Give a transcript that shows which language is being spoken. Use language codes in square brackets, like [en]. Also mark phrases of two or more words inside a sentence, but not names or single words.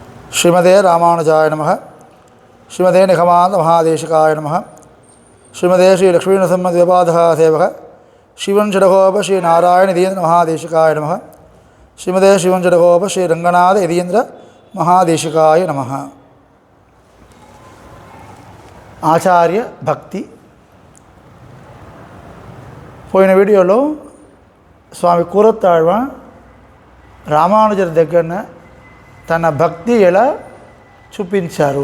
[sa] श्रीमते रामानुजाय नमः। श्रीमते निगमान्त महादेशिकाय नमः। श्रीमते श्री लक्ष्मीनरसिंहदेवपादः सेवक शिवंशडगोप श्री नारायण यतीन्द्र महादेशिकाय नमः। श्रीमते शिवंशडगोप श्री रंगनाथ यतीन्द्र महादेशिकाय नमः। [te] ఆచార్య భక్తి పోయిన వీడియోలో స్వామి కూరత్తాళ్వాన్ రామానుజర్ దగ్గర తన భక్తి ఎలా చూపించారు.